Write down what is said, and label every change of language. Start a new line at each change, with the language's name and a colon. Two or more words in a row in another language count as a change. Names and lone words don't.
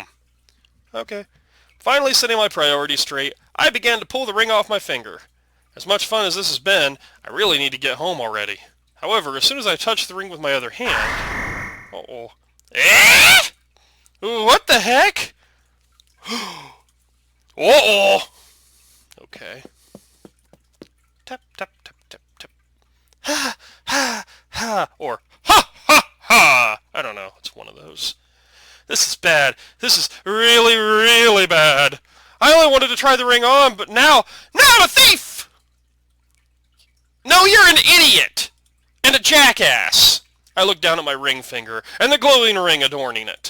English: Okay. Finally setting my priorities straight, I began to pull the ring off my finger. As much fun as this has been, I really need to get home already. However, as soon as I touched the ring with my other hand... Uh-oh. Eh? What the heck? Uh-oh! Okay. Tap, tap, tap, tap, tap. Ha, ha, ha. Or ha, ha, ha. I don't know. It's one of those. This is bad. This is really, really bad. I only wanted to try the ring on, but now I'm a thief! No, you're an idiot! And a jackass! I looked down at my ring finger, and the glowing ring adorning it.